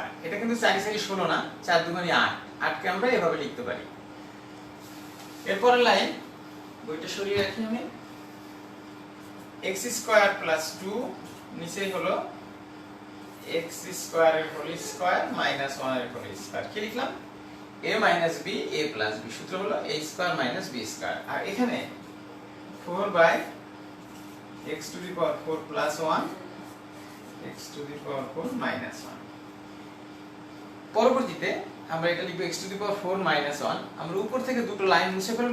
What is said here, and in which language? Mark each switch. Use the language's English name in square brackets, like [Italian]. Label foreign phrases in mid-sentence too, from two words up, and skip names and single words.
[Bangla] এটা কিন্তু 4 × 4 16 না, 4 × 2 = 8, 8 কে আমরা এভাবে লিখতে পারি। এরপরের লাইন বইটা সরিয়ে রাখি আমি, x² + 2 নিচেই হলো x² - 1² কি লিখলাম, a - b a + b, সূত্র হলো a² - b², আর এখানে 4/x⁴ + 1 x⁴ - 1। পরবর্তীতে আমরা এটা লিখব x⁴ - 1, আমরা উপর থেকে দুটো লাইন মুছে ফেলব।